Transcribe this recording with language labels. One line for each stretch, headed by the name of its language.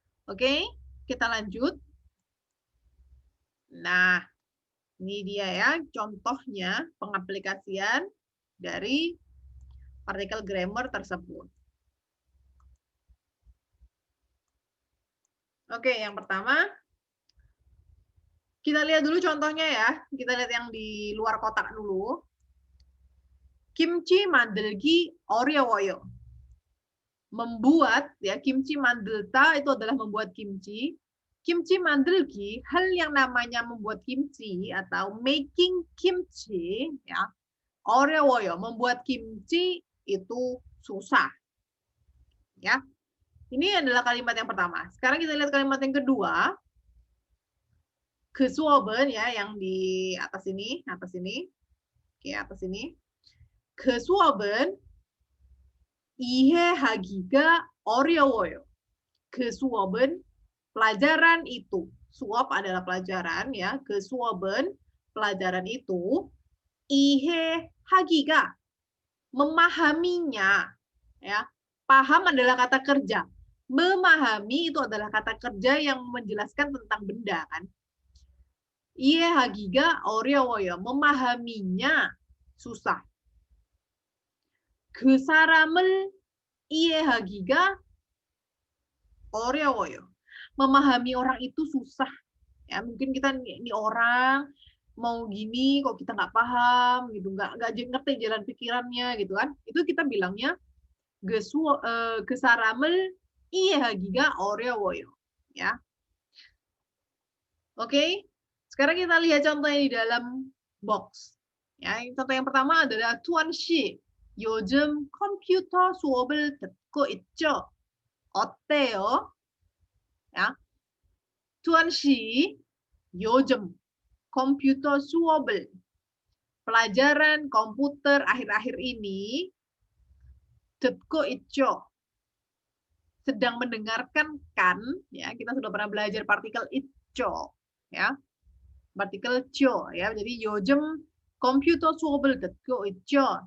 Indonesian: Oke, kita lanjut. Nah, ini dia ya contohnya pengaplikasian dari partikel grammar tersebut. Oke, yang pertama kita lihat dulu contohnya ya. Kita lihat yang di luar kotak dulu.
Korean: Kimchi 만들기 어려워요.
Indonesian: Membuat ya, kimchi 만들다 itu adalah membuat kimchi. Kimchi 만들기, hal yang namanya membuat kimchi atau
English: making kimchi
Indonesian: ya. 어려워요, membuat kimchi itu susah. Ya. Ini adalah kalimat yang pertama. Sekarang kita lihat kalimat yang kedua.
Korean: 그 수업은
Indonesian: ya yang di atas ini. Oke, atas ini.
Korean: 그 수업은 이해하기가 어려워요. 그 수업은
Indonesian: pelajaran itu. Suap adalah pelajaran ya. 그 수업은 pelajaran itu 이해하기가 memahaminya, ya. Paham adalah kata kerja. Memahami itu adalah kata kerja yang menjelaskan tentang benda kan.
Korean: 이해하기가 어려워요.
Indonesian: memahaminya susah.
Korean: 그 사람을 이해하기가 어려워요.
Indonesian: Memahami orang itu susah. Ya, mungkin kita ini orang mau gini kok kita nggak paham gitu, nggak ngerti jalan pikirannya gitu kan. Itu kita bilangnya
Korean: 그 사람을 이해하기가 어려워요.
Indonesian: Ya. Oke. Sekarang kita lihat contohnya di dalam box. Ya, contoh yang pertama adalah Tuan Shi.
Korean: 요즘 컴퓨터 수업을 듣고 있죠? 어때요? Ya.
Indonesian: Tuan Shi,
Korean: 요즘 komputer 수업을,
Indonesian: pelajaran komputer akhir-akhir ini,
Korean: 듣고 있죠,
Indonesian: sedang mendengarkan kan, ya kita sudah pernah belajar partikel 있죠, ya partikel 죠, ya jadi
Korean: 요즘 komputer 수업을 듣고 있죠.